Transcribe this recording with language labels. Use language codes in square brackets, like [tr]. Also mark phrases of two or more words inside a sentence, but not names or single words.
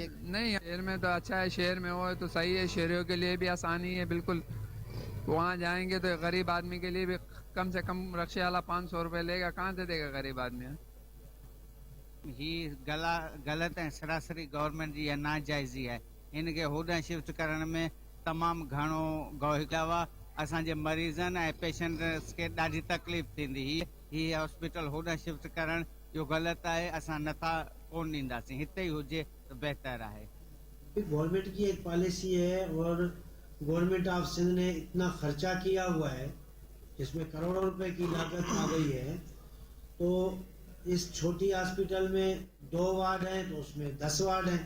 [ur] نہیں، شہر میں تو اچھا ہے، شہر میں ہو تو صحیح ہے، شہریوں کے لیے بھی آسانی ہے. بالکل وہاں جائیں گے تو غریب آدمی کے لیے بھی کم سے کم رکشے والا 500 روپے لے گا، کہاں سے دے گا غریب آدمی? [sd] ही गलत है, सरासरी गवर्नमेंट जी नाजाइज़ी है। इनके होॾां शिफ्ट करण में तमामु घणो गौहिलावा असांजे मरीज़नि ऐं पेशेंट्स खे ॾाढी तकलीफ़ थींदी। ही हॉस्पिटल होॾां शिफ्ट करण जो गलत है, असां नथा कोन ॾींदासीं, हिते ही हुजे तो बेहतर है। [ur] گورنمنٹ کی ایک پالیسی ہے اور گورنمنٹ آف سندھ نے اتنا خرچہ کیا ہوا ہے جس میں کروڑوں روپے کی لاگت آ گئی ہے. تو اس چھوٹی ہسپتال میں 2 وارڈ ہیں تو اس میں 10 وارڈ ہیں.